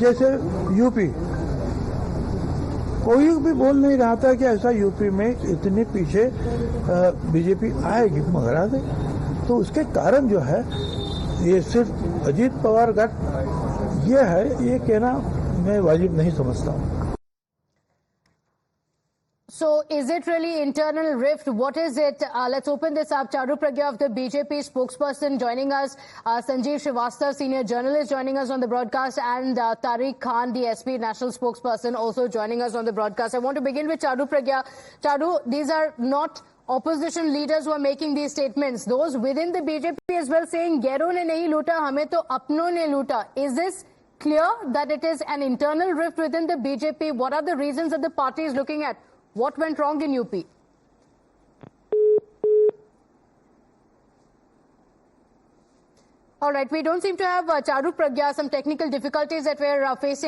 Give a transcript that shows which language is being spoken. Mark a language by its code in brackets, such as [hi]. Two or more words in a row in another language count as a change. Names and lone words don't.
[hi] जैसे यूपी, कोई भी बोल नहीं रहा था कि ऐसा यूपी में इतने पीछे बीजेपी आएगी, मगर आ गई। तो उसके कारण जो है ये सिर्फ अजीत पवार का ये है, ये कहना मैं वाजिब नहीं समझता हूँ। [en] So is it really internal rift? What is it? Let's open this up. Charu Pragya of the BJP spokesperson joining us, Sanjeev Srivastava, senior journalist joining us on the broadcast, and Tariq Khan, the SP national spokesperson, also joining us on the broadcast. I want to begin with Charu Pragya. Charu, these are not opposition leaders who are making these statements. Those within the BJP as well saying, [hi] "ग़ैरों ने नहीं लूटा, हमें तो अपनों ने लूटा." [en] Is this clear that it is an internal rift within the BJP? What are the reasons that the party is looking at? What went wrong in UP? All right, we don't seem to have Charu Pragya, some technical difficulties that we're facing.